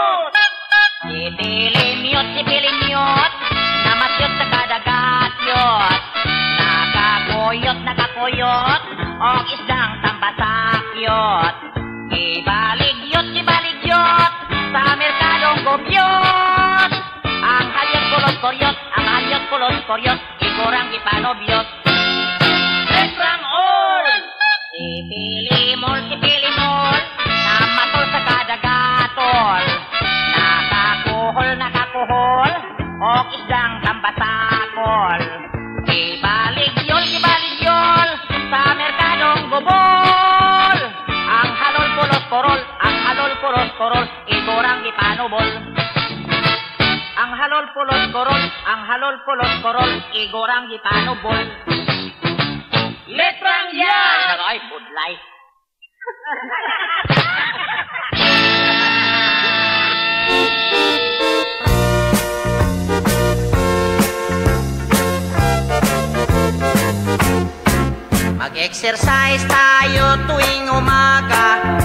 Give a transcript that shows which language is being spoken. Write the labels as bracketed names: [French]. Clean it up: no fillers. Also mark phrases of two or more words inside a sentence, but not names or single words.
[Hiligaynon] Si Pilimiot, namasyot sa kadagatyot. Nakakuyot, o isdang tambasakyot. Ibaligyot, sa merkadong gobyot. Ang halyot pulos koryot, igorang ipanobyot. Letrang O! Si Pilimol, namatol sa kadagaton. Nakakuhol, o isdang tambasakol. Ibaligyol, sa merkadong gubol. Ang halol pulos korol, igorang ipanubol. Ang halol pulos korol, igorang ipanubol. Letrang yan! Ay, budlay. [Filipino] Mag-exercise tayo tuwing umaga.